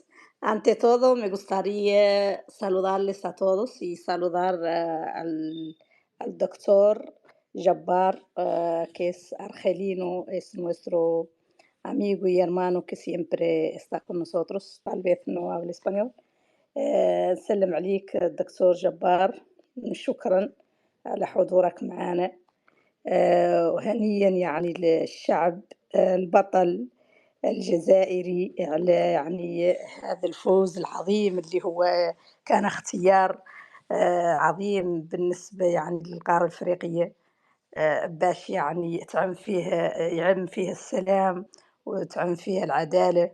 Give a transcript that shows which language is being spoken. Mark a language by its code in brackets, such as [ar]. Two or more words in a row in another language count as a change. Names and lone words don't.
[es] Ante todo, me gustaría saludarles a todos y saludar al doctor Jabbar, que es argelino, es nuestro amigo y hermano que siempre está con nosotros. Tal vez no habla español. [ar] سلم عليك الدكتور جبار. شكرا على حضورك معنا. وهنيا يعني للشعب البطل الجزائري على يعني هذا الفوز العظيم اللي هو كان اختيار عظيم بالنسبة يعني للقارة الأفريقية، باش يعني يعم فيه السلام وتعم فيه العدالة.